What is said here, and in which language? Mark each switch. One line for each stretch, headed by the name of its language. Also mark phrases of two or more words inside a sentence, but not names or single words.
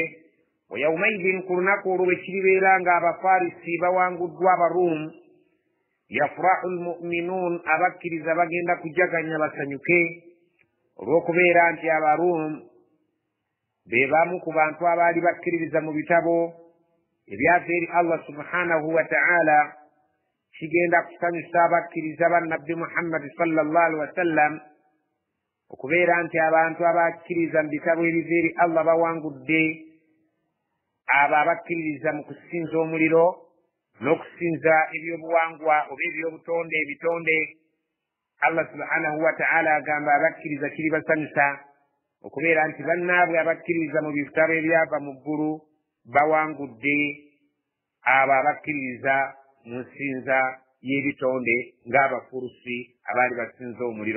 Arabic: ويومئذ,
Ganda: ku lunaku olwo bwe kiribeera nga Abafarisi bawanguddwa Abaruumu,
Arabic: يفرح المؤمنون,
Ganda: abakkiriza bagenda kujaganya basanyuke olw'okubeera nti Abaruumu be bamu ku bantu abaali bakkiririza mu bitabo ebyava eri Allah
Arabic: سبحانه وتعالى.
Ganda: Kigenda kusanyusa abakkiriza ba Nabbi Muhammad
Arabic: صلى الله عليه وسلم
Ganda: okubeera nti abantu abakkiriza mu bitabo ebiva eri Allah bawangudde abo abakkiririza mu kusinza omuliro n'okusinza ebyobuwangwa oba ebyobutonde ebitonde. Allah
Arabic: سبحانه وتعالى
Ganda: agamba abakkiriza kiri basanyusa okubeera nti bannaabwe abakkiririza mu bitabo ebyava mu ggulu bawangudde abo abakkiririza mu nsinza y'ebitonde ng'Abafurusi abaali basinza omuliro.